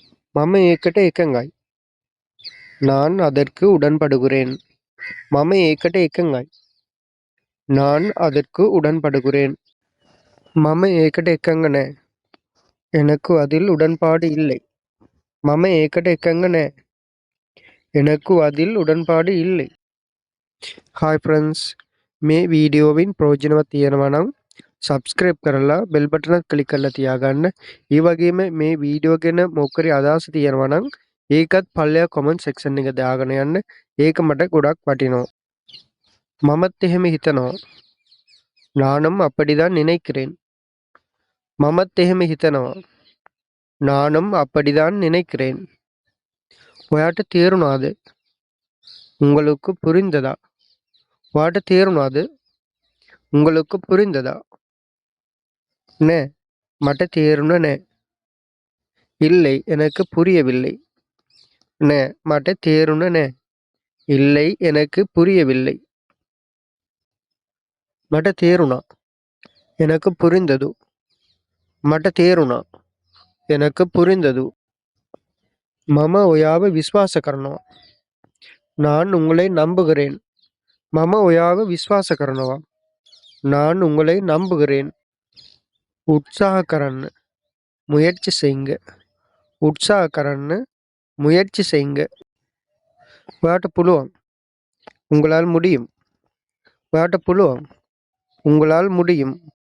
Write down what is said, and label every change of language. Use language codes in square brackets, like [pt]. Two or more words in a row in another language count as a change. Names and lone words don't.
[si] මම ඒකට එකඟයි. [ta] நான் அதற்கு உடன்படுகிறேன். [si] මම ඒකට එකඟයි. [ta] நான் அதற்கு உடன்படுகிறேன். [si] මම ඒකට එකඟ නෑ. [ta] எனக்கு அதில் உடன்பாடு இல்லை. [si] මම ඒකට එකඟ නෑ. [ta] எனக்கு அதில் உடன்பாடு இல்லை. [en] hi friends, [si] මේ වීඩියෝවෙන් ප්‍රයෝජනවත් තියෙනවා නම් සබ්ස්ක්‍රයිබ් කරලා [en] bell button click [si] කරලා තියාගන්න. ඒ වගේම මේ වීඩියෝ ගැන මොකක් හරි අදහස් තියෙනවා නම් ඒකත් පල්ලෙහා [en] comment section [si] එක දාගෙන යන්න. ඒක මට ගොඩක් වටිනවා. මමත් එහෙම හිතනවා. [ta] நானும் அப்படிதான் நினைக்கிறேன். [si] මමත් එහෙම හිතනවා. [ta] நானும் அப்படிதான் நினைக்கிறேன். [si] ඔයාට තේරුණාද? [ta] உங்களுக்கு புரிந்ததா? [si] ඔයාට තේරුණාද? [ta] உங்களுக்கு புரிந்ததா? [si] නෑ, මට තේරුණ නෑ. [ta] இல்லை, எனக்கு புரியவில்லை. [si] නෑ, මට තේරුණ නෑ. [ta] இல்லை, எனக்கு புரியவில்லை. [si] මට තේරුණා. [ta] எனக்கு புரிந்தது. [si] මට තේරුණා. [ta] எனக்கு புரிந்தது. [si] මම ඔයාව විශ්වාස කරනවා. [ta] நான் உங்களை நம்புகிறேன். [si] මම ඔයාව විශ්වාස කරනවා. [ta] நான் உங்களை நம்புகிறேன். [si] උත්සාහ කරන්න. [ta] முயற்சி செய்யுங்க. [si] උත්සාහ කරන්න. [ta] முயற்சி செய்யுங்க. [si] ඔයාට පුළුවන්. [ta] உங்களால் முடியும். [si] ඔයාට පුළුවන්. [ta] உங்களால் முடியும்.